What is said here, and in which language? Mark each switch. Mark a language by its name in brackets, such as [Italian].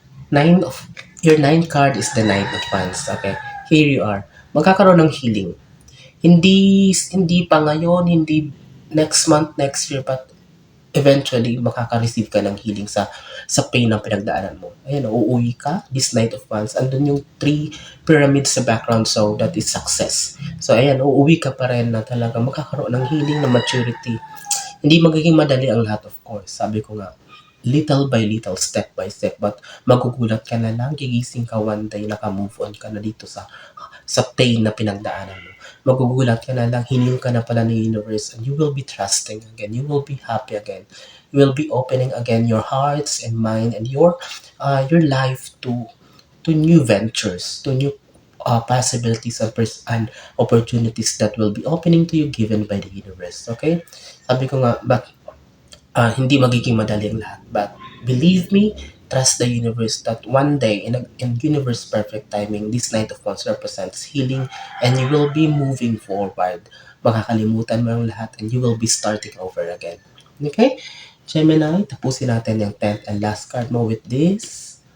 [English] Your ninth card is the Knight of Wands. Okay? Here you are. [Filipino] Magkakaroon ng healing. Hindi pa ngayon, hindi next month, next year, but eventually makaka-receive ka ng healing sa pain ng pinagdaanan mo. Ayan, uuwi ka, this Knight of Wands, andun yung 3 pyramids sa background, so that is success. So ayan, uuwi ka pa rin na talaga magkakaroon ng healing, na maturity. Hindi magiging madali ang lahat, of course. Sabi ko nga, little by little, step by step, but magugulat ka na lang, gigising ka one day, naka-move on ka na dito sa pain na pinagdaanan mo. Magugulat ka na lang, hinil ka na pala ng universe, [English] and you will be trusting again. You will be happy again. You will be opening again your hearts and mind and your life to new ventures, to new possibilities and opportunities that will be opening to you given by the universe. Okay? [Filipino] Sabi ko nga, but hindi magiging madali ang lahat. [English] But believe me, trust the universe that one day, in universe perfect timing, this Knight of Wands represents healing, and you will be moving forward. [Filipino] Makakalimutan mo ang lahat, [English] and you will be starting over again. [Filipino] Okay? Gemini, tapusin natin yung 10th and last card mo with this.